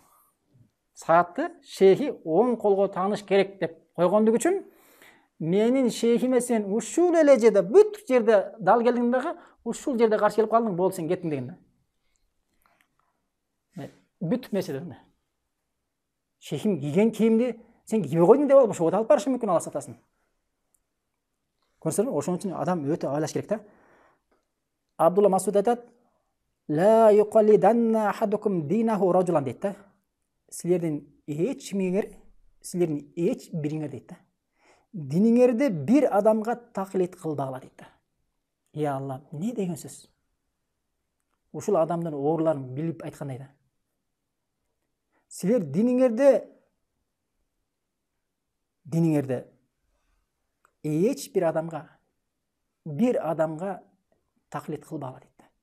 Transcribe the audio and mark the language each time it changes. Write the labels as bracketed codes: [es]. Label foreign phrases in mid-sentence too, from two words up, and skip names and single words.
[ky] Саатты шейхи оң колго тагыныш керек деп койгондук үчүн менин шейхиме сен ушул эле жерде, бүт жерде дал келдиң дагы, ушул жерде каршы келип калдың, болду сен кеттиң деген да. Бүт меселе. Шейхим кийген кийимди сен кийбей койдуң деп алып, ошого алып барышы мүмкүн, Алла сактасын. Көрсөңүз, ошон үчүн адам өтө ойлош керек да. Абдулла Масуд айтат, [ar] لا يقلدن أحدكم دينه رجلا [ky] дейт да. Силердин эч бириңер дейт да. Диниңерди бир адамга таклит кылбагыла дейт да. [ar] يا الله, [ky] не деген сөз? Ушул адамдын ооруларын билип айткандай да. Силер диниңерди эч бир адамга таклит кылбагыла дейт да.